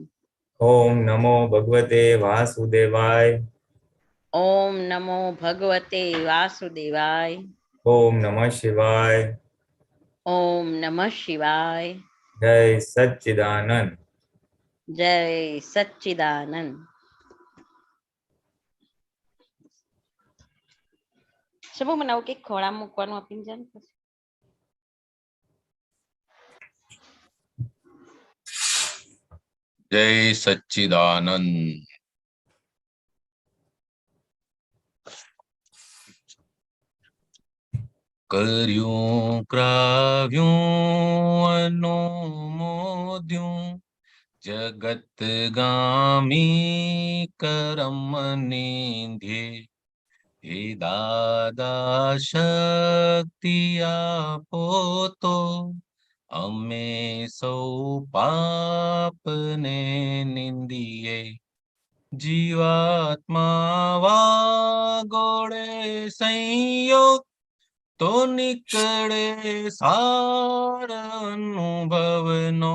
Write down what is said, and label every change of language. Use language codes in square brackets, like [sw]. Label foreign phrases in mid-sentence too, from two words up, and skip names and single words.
[sa] ओम नमो भगवते वासुदेवाय, ओम नमो भगवते वासुदेवाय, ओम नमः शिवाय। ओम नमः शिवाय। जय सच्चिदानंद। जय सच्चिदानंद। [gu] શું બનાવું કે ખોળા મૂકવાનું આપીને જાય ને પછી? [sa] जय सच्चिदानंद। [gu] કર્યું કરાવ્યું અનુમોદ્યું જગત ગામી કરમ નિધે। હે દાદા શક્તિ આપો તો અમે સૌ પાપ ને નિંદીએ। જીવાત્મા વાગોળે સંયોગ તો નીકળે સાર અનુભવનો।